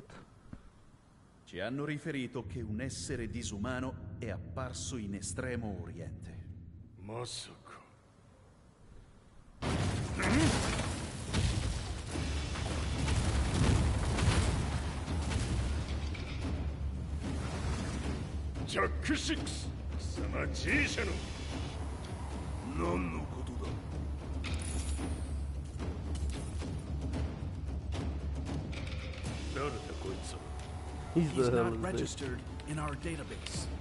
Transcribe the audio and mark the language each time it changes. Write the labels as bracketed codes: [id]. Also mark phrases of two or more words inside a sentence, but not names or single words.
[it] Ci hanno riferito che un essere disumano è apparso in Estremo Oriente. [ja] Masaka. ジャック6、貴様 G 社の何のことだ。誰だこいつは。 [en] He's He's the hell not is this? registered in our database.